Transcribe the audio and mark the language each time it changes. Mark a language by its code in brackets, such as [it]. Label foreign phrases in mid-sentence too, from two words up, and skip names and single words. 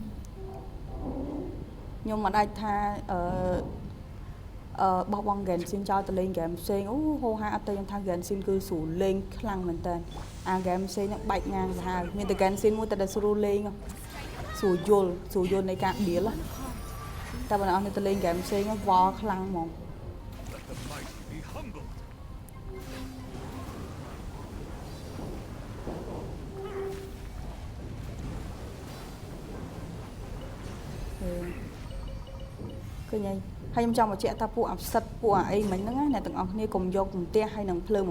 [km] ខ្ញុំមិនអាចថាបោះបង់ Genshin ចោលទៅលេង game ផ្សេងអូហូហាអត់ទៅខ្ញុំថា Genshin គឺស្រួលលេងខ្លាំងមែនតើអា game ផ្សេងហ្នឹងបែកងាងទៅហើយមានតែ Genshin មួយតែដែលស្រួលលេងស្រួលយល់នៃការ deal តែបើអ្នកនរទៅលេង game ផ្សេងវល់ខ្លាំងហ្មង [en] Let the mighty be humbled. [km] ឃើញហើយខ្ញុំចង់បញ្ជាក់ថាពួកអាផ្សិតពួកអាអីមិញហ្នឹងណាអ្នកទាំងអស់គ្នាកុំយកជំទះហើយនឹងភ្លើងមក